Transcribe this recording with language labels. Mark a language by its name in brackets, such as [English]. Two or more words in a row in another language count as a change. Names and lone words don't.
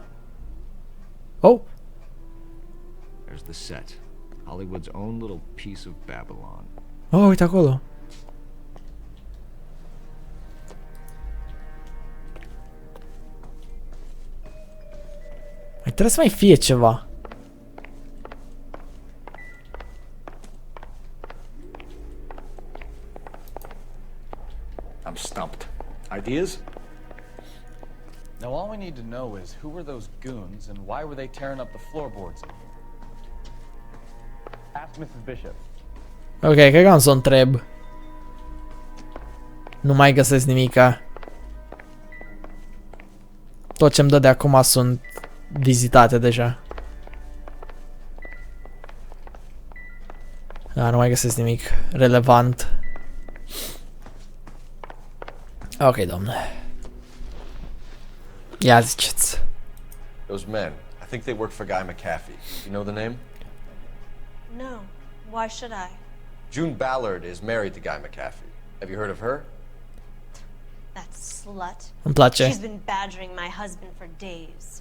[English] Oh! There's the set. Hollywood's own little piece of Babylon. [Romanian] Oh, uite acolo. Mai trebuie să mai fie ceva. [English] I'm stumped. Ideas? Now all we need to know is who were those goons and why were they tearing up the floorboards in here? Ask Mrs. Bishop. [Romanian] Ok, cred că am să o întreb. Nu mai găsesc nimica. Tot ce-mi dă de acum sunt vizitate deja. Da, nu mai găsesc nimic relevant. Ok, domne. Ia ziceți. [English] Those men. I think they work for Guy McAfee. You know the name? No. Why should I? June Ballard is married to Guy McAfee. Have you heard of her? That slut. [Romanian] Îmi place. [English] She's been badgering my husband for days.